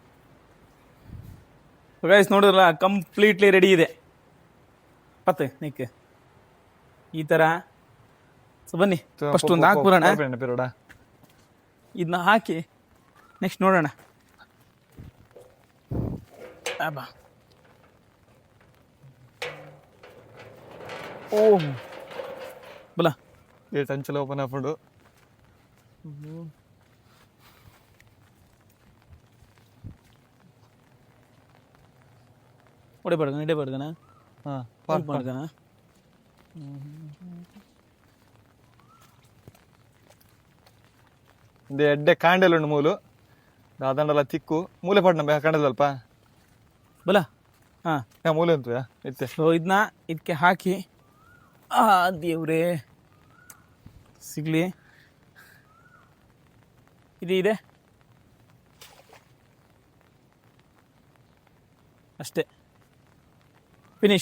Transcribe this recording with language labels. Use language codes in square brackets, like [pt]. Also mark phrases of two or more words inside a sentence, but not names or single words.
[en] so guys [kn] ನೋಡಿದ್ರಲ್ಲ, [en] completely ready [kn] ಇದೆ. [tcy] ಪತ್ತೆ ನಿಕ್ಕೆ ಈ ಥರ. [kn] ಸೊ ಬನ್ನಿ ಫಸ್ಟ್ ಒಂದು ಹಾಕ್ಬಿಡೋಣ. ಇದನ್ನ ಹಾಕಿ ನೆಕ್ಸ್ಟ್ ನೋಡೋಣ. ಬಾ. [tcy] ಓ ಬಲ ಟಂಚಲ ಓಪನ್ ಹಾಕೊಂಡು ಇಡಬಾರ್ದನ ಮಾಡ್ದನ. ಎಡ್ಡೆ ಕಾಂಡೆಲ್ ಉಂಡು ಮೂಲು ದಾದಂಡಲ ತಿಕ್ಕು ಮೂಲೆ ಪಡ್ನ ಕಾಂಡೆಲ್ ಸ್ವಲ್ಪ ಬಲ. ಹಾಂ ಮೂಲೆ ಉಂಟು ಇತ್ತೆ. [kn] ಸೊ ಇದನ್ನ ಇದಕ್ಕೆ ಹಾಕಿ ದೇವ್ರೇ ಸಿಗ್ಲಿ. ಇದೆ ಅಷ್ಟೇ. ಫಿನಿಶ್.